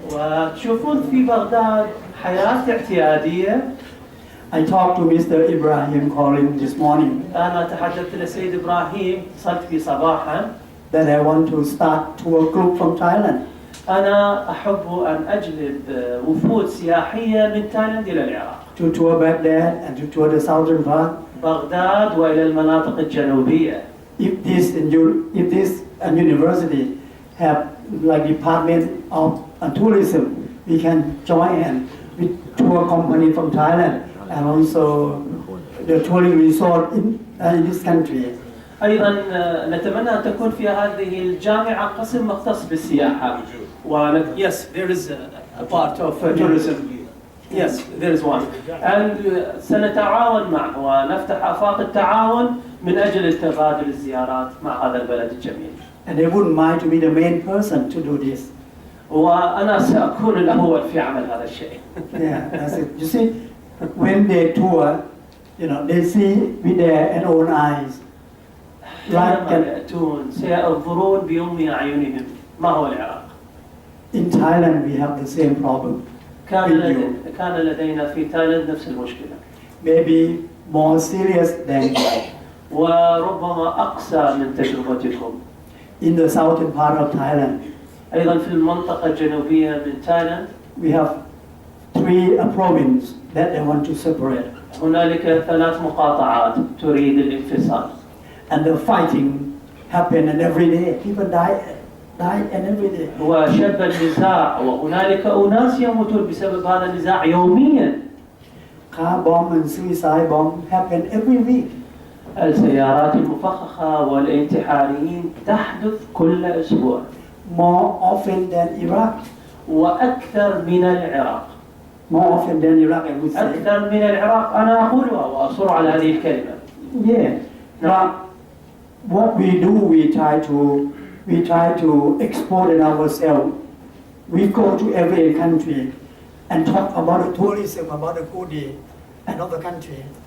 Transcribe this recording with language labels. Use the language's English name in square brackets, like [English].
[Arabic] وتشوفون في بغداد حياة اعتيادية. [English] I talked to Mr. Ibrahim calling this morning [Arabic] أنا تحدثت للسيد إبراهيم، اتصلت به صباحا. [English] that I want to start tour group from Thailand. [Arabic] أنا أحب أن أجلب وفود سياحية من تايلاند إلى العراق. [English] To tour Baghdad and to tour the southern part. [Arabic] بغداد وإلى المناطق الجنوبية. [English] If this university have like department of tourism, we can join with tour company from Thailand and also the touring resort in this country. [Arabic] أيضا نتمنى أن تكون في هذه الجامعة قسم مختص بالسياحة. [English] Yes, there is a part of tourism. Yes, there is one. And [Arabic] سنتعاون معه ونفتح آفاق التعاون من أجل تبادل الزيارات مع هذا البلد الجميل. [English] And they wouldn't mind to be the main person to do this. [Arabic] وأنا سأكون الأول في عمل هذا الشيء. [English] Yeah, that's it. You see, when they tour, they see with their own eyes. [Arabic] عندما يأتون سينظرون بأم أعينهم. ما هو العراق؟ [English] In Thailand, we have the same problem. [Arabic] كان لدينا في تايلاند نفس المشكلة. [English] Maybe more serious than [Arabic] وربما أقسى من تجربتكم. [English] in the southern part of Thailand. [Arabic] أيضا في المنطقة الجنوبية من تايلاند [English] We have 3 provinces that they want to separate. [Arabic] هنالك 3 مقاطعات تريد الانفصال. [English] And the fighting happen and every day. People die and every day. [Arabic] وشب النزاع وهنالك أناس يموتون بسبب هذا النزاع يوميا. [English] Car bomb and suicide bomb happen every week. [Arabic] السيارات المفخخة والانتحاريين تحدث كل أسبوع. [English] More often than Iraq. [Arabic] وأكثر من العراق. [English] More often than Iraq, I would say. [Arabic] أكثر من العراق. أنا أقولها وأصر على هذه الكلمة. [English] Yeah. Now, what we do, we try to export it ourselves. We go to every country and talk about the tourism, about the goodie, another country.